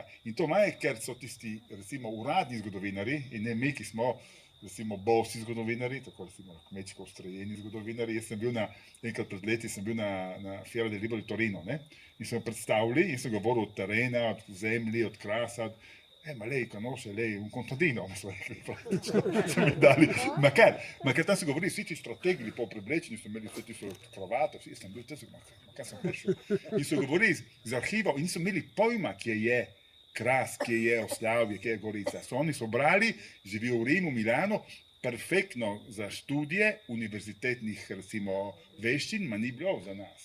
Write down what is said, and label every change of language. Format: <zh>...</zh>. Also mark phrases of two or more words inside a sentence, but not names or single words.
<sl>In to manjka, ker so tisti, recimo, uradni zgodovinari in ne mi, ki smo recimo bosi zgodovinari, tako recimo kmečko ustrojeni zgodovinari. Jaz sem bil enkrat pred leti, sem bil na Fiera del Libro di Torino, ne? In so predstavili in sem govoril od terena, od zemlji, od krasa,</sl> <it>ma lei conosce lei un contadino,</it> <sl>so mi dali, ma ker tam so govorili vsi ti strategi po preblečenju, so imeli vse ti so kravate, vsi sem bil, ma kaj sem prišel. In so govorili z arhivov in niso imeli pojma, kje je Kras, kje je Oslavje, kje je Gorica. Oni so brali, živijo v Rimu, Milano, perfektno za študije univerzitetnih, recimo, veščin, ma ni bilo za nas.</sl>